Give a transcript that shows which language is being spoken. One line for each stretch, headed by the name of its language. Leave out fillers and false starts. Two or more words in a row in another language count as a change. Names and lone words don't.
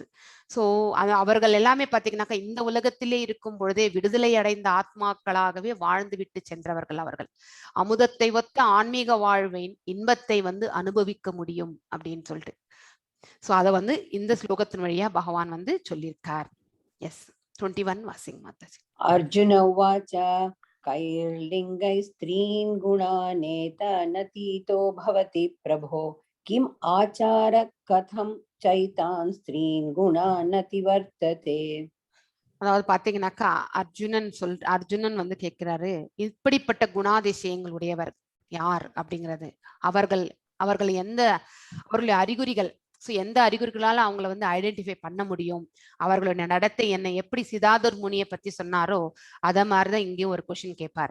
Tamil: சோ அவர்கள் எல்லாமே பாத்தீங்கன்னாக்கா இந்த உலகத்திலே இருக்கும் பொழுதே விடுதலை அடைந்த ஆத்மாக்களாகவே வாழ்ந்து விட்டு சென்றவர்கள். அவர்கள் அமுதத்தை ஒத்த ஆன்மீக வாழ்வின் இன்பத்தை வந்து அனுபவிக்க முடியும் அப்படின்னு சொல்லிட்டு சோ அத வந்து இந்த ஸ்லோகத்தின் வழியா பகவான் வந்து சொல்லியிருக்கார். எஸ் 21 வாசிங் மாதாஜி.
Sanskrit: अर्जुन उवाच कैर्लिङ्गैः स्त्रीन् गुणानेतानतीतो भवति प्रभो किम् आचार कथं चैतान् स्त्रीन् गुणानतिवर्तते.
Tamil: அதாவது பாத்தீங்கன்னாக்கா அர்ஜுனன் வந்து கேட்கிறாரு, இப்படிப்பட்ட குணாதிசயங்கள் உடையவர் யார் அப்படிங்கிறது. அவர்கள் அவர்கள் அவர்களுடைய அறிகுறிகள், எந்த அறிகுறிகளால அவங்கள வந்து ஐடென்டிஃபை பண்ண முடியும், அவர்களுடைய நடத்தை என்ன, எப்படி சிதாதுர் முனியை பத்தி சொன்னாரோ அத மாதிரிதான் இங்கேயும் ஒரு கொஸ்டின் கேட்பார்.